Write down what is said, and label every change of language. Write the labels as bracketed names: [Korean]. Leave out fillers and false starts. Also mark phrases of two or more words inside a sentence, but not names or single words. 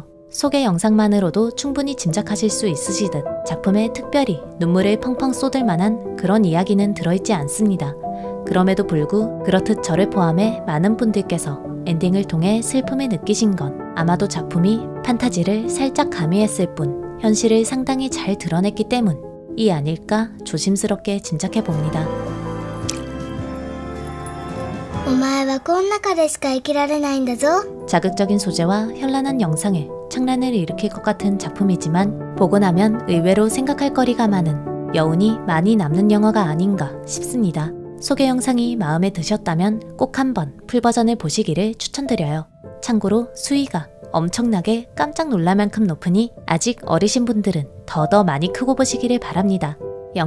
[Korean] 소개 영상만으로도 충분히 짐작하실 수 있으시듯 작품에 특별히 눈물을 펑펑 쏟을 만한 그런 이야기는 들어있지 않습니다. 그럼에도 불구 그렇듯 저를 포함해 많은 분들께서 엔딩을 통해 슬픔을 느끼신 건 아마도 작품이 판타지를 살짝 가미했을 뿐 현실을 상당히 잘 드러냈기 때문이 아닐까 조심스럽게 짐작해 봅니다. [Japanese] お前はこん中でしか生きられないんだぞ. [Korean] 자극적인 소재와 현란한 영상에 창란을 일으킬 것 같은 작품이지만 보고 나면 의외로 생각할 거리가 많은 여운이 많이 남는 영화가 아닌가 싶습니다. 소개 영상이 마음에 드셨다면 꼭 한번 풀버전을 보시기를 추천드려요. 참고로 수위가 엄청나게 깜짝 놀랄 만큼 높으니 아직 어리신 분들은 더 많이 크고 보시기를 바랍니다.